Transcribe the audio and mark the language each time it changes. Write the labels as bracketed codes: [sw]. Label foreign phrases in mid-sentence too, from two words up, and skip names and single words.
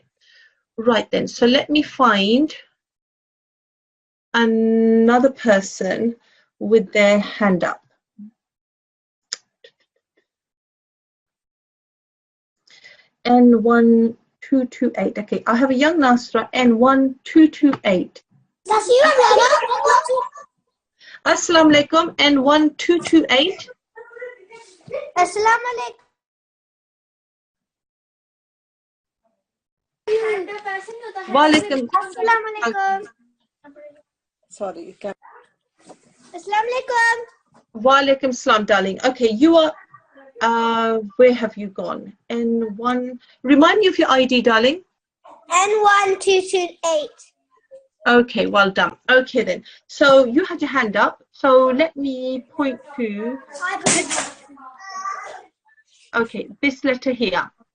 [en] Right then, so let me find another person with their hand up. N1228. Okay, I have a young Nasra, N1228. [ar] السلام عليكم, N1228. السلام عليكم. Walaikum. السلام عليكم. [en] Sorry, you can. [ar] السلام عليكم. وعليكم السلام, [en] darling. Okay, you are, where have you gone? N1, remind me of your ID, darling. N1228. Okay, well done. Okay then, so you had your hand up, so let me point to, okay, this letter here.